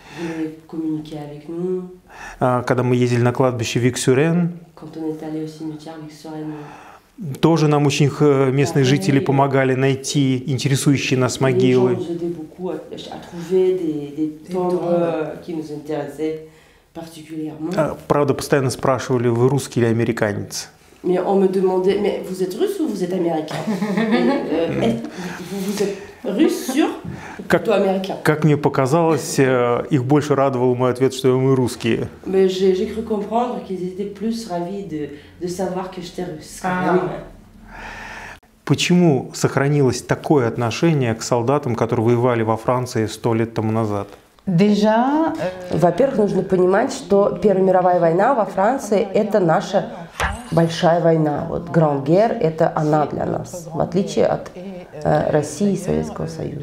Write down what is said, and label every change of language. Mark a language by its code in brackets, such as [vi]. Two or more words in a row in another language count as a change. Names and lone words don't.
[ru] Когда мы ездили на кладбище Вик-Сюрен, тоже нам очень местные жители помогали найти интересующие нас могилы. Правда, постоянно спрашивали, вы русский или американец? [fr] Mais on me demandait, mais vous êtes russe ou vous êtes américain? Vous êtes russe sûr ou plutôt américain? [ru] Как мне показалось, их больше радовал мой ответ, что мы русские. [fr] Mais j'ai cru comprendre qu'ils étaient plus ravis de savoir que j'étais russe. [ru] Почему сохранилось такое отношение к солдатам, которые воевали во Франции 100 лет тому назад? Во-первых, нужно понимать, что Первая мировая война во Франции – это наша большая война. [fr] Вот Grand Guerre – [ru] это она для нас, в отличие от России и Советского Союза.